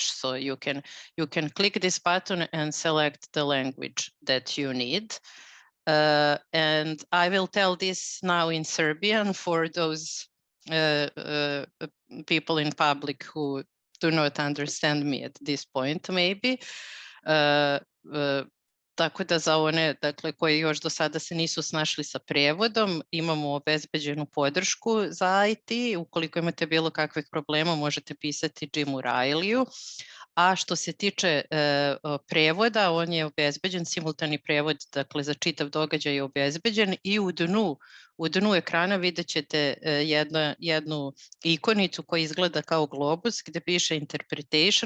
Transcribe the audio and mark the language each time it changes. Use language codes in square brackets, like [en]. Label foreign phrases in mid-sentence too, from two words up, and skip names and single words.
[en] So you can click this button and select the language that you need. And I will tell this now in Serbian for those people in public who do not understand me at this point, maybe. [sr] Tako da za one koji još do sada se nisu snašli sa prijevodom, imamo obezbeđenu podršku za IT. Ukoliko imate bilo kakvih problema, možete pisati Jimu Rayleighu. A što se tiče prevoda, on je obezbeđen, simultani prevod, dakle za čitav događaj je obezbeđen, i u dnu ekrana vidjet ćete jednu ikonicu koja izgleda kao globus gdje piše interpretation.